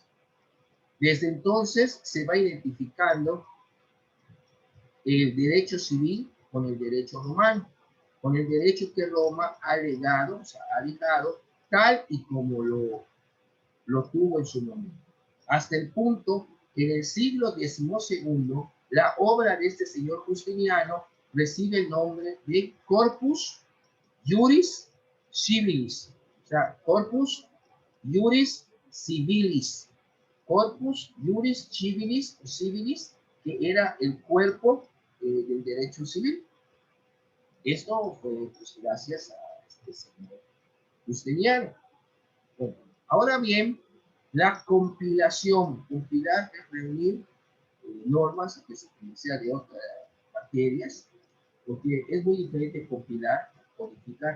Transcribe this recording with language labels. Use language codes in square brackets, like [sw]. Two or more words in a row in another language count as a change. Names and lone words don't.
[es] Desde entonces se va identificando el derecho civil con el derecho romano. con el derecho que Roma ha legado, o sea, ha dejado tal y como lo tuvo en su momento. Hasta el punto que en el siglo XII la obra de este señor Justiniano recibe el nombre de Corpus Juris Civilis, o sea, Corpus Juris Civilis, Corpus Juris Civilis, que era el cuerpo del derecho civil. Esto fue pues, gracias a este señor Justiniano. Bueno, ahora bien, la compilación, compilar es reunir normas que se sea de otras materias, porque es muy diferente compilar que codificar.